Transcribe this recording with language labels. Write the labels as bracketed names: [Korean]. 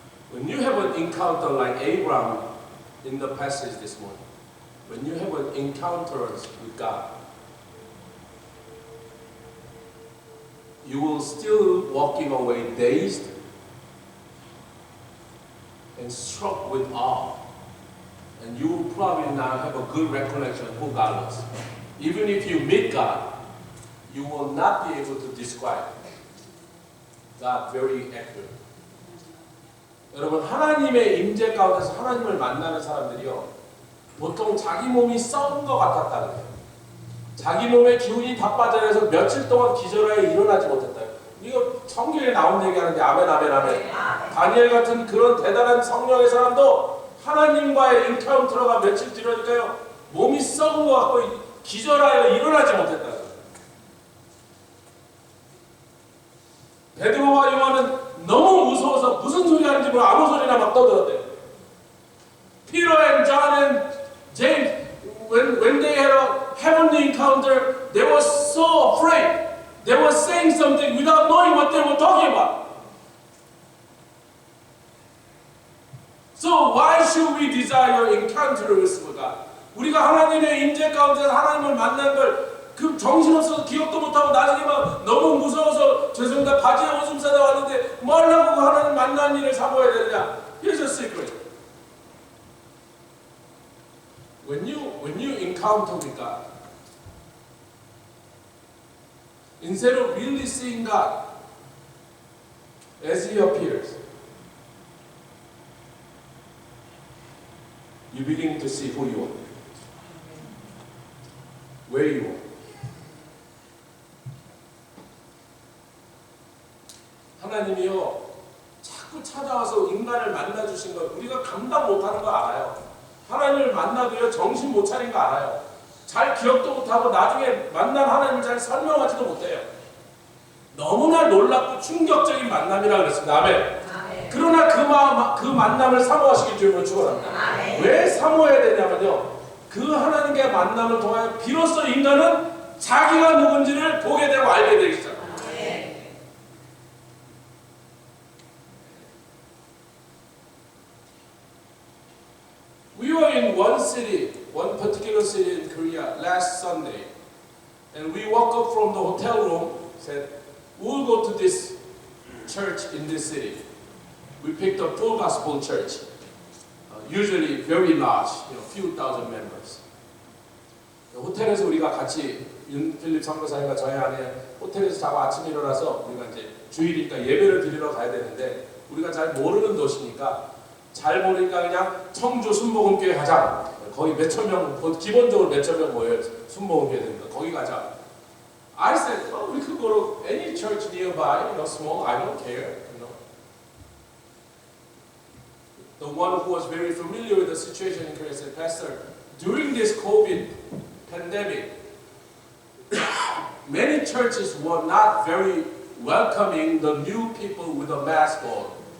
[English] When you have an encounter like Abraham in the passage this morning, when you have an encounter with God, you will still walking away dazed and struck with awe. And you will probably now have a good recollection of who God was. Even if you meet God, you will not be able to describe God very accurately. [Korean] 여러분, 하나님의 임재 가운데서 하나님을 만나는 사람들이요, 보통 자기 몸이 썩은 것 같았다는 거예요. 자기 몸의 기운이 다 빠져서 며칠 동안 기절하여 일어나지 못했다. 이거 성경에 나온 얘기하는데 아멘 아멘 아멘. 다니엘 같은 그런 대단한 성령의 사람도 하나님과의 인카운터가 며칠 뒤로니까요, 몸이 썩은 것 같고 기절하여 일어나지 못했다. 베드로와 요한은 너무 무서워서 무슨 소리 하는지 모르고 아무 소리나 막 떠들었대요. [English] Peter and John and James, when they had a heavenly encounter, they were so afraid. They were saying something without knowing what they were talking about. So why should we desire encounter with God? [Korean] 우리가 하나님의 임재 가운데서 하나님을 만난 걸 그 정신없어서 기억도 못하고 나중에 막 너무 무서워서 죄송합니다 바지에 오줌 싸다 왔는데 뭐 하려고 하나님 만난 일을 사모해야 되느냐? [English] Here's a secret. When you encounter with God, instead of really seeing God as He appears, you begin to see who you are, where you are. [Korean] 하나님이요, 자꾸 찾아와서 인간을 만나주신 걸 우리가 감당 못하는 거 알아요. 하나님을 만나도요, 정신 못 차린 거 알아요. 잘 기억도 못하고 나중에 만난 하나님을 잘 설명하지도 못해요. 너무나 놀랍고 충격적인 만남이라 그랬습니다. 아멘. 그러나 그 만남을 사모하시길 주님을 축원합니다. 왜 사모해야 되냐면요, 그 하나님과의 만남을 통하여 비로소 인간은 자기가 누군지를 보게 되고 알게 되기 시작합니다. [English] We were in one city, one particular city in Korea last Sunday. And we woke up from the hotel room, said, we'll go to this church in this city. We picked a full gospel church, usually very large, few thousand members. [Korean] 호텔에서 우리가 같이 윤필립 선교사님과 저희 아내 호텔에서 자고 아침에 일어나서 우리가 이제 주일이니까 예배를 드리러 가야 되는데 우리가 잘 모르는 도시니까 잘 모르니까 그냥 청주 순복음교회 가자. 거기 몇천 명, 기본적으로 몇천 명 모여요. 순복음교회 되니까 거기 가자. [English] I said, we could go to any church nearby, small, I don't care. The one who was very familiar with the situation in Korea said, Pastor, during this COVID pandemic, many churches were not very welcoming the new people with a mask on.